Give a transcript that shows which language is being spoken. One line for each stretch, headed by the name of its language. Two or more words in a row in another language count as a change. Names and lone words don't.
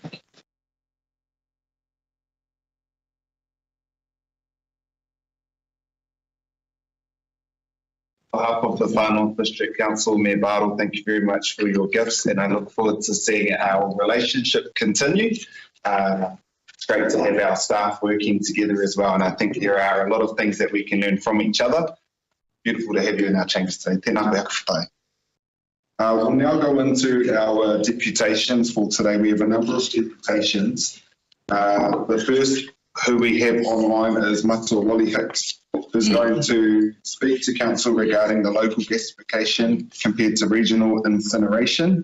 English: On behalf of the Whanau District Council, Mayor Bartle, thank you very much for your gifts, and I look forward to seeing our relationship continue. It's great to have our staff working together as well, and I think there are a lot of things that we can learn from each other. Beautiful to have you in our chambers today.
Māori: Tēnā koe whakatai.
English: We'll now go into our deputations for today. We have a number of deputations. The first who we have online is Matua Wally Hicks, who's going to speak to council regarding the local gasification compared to regional incineration.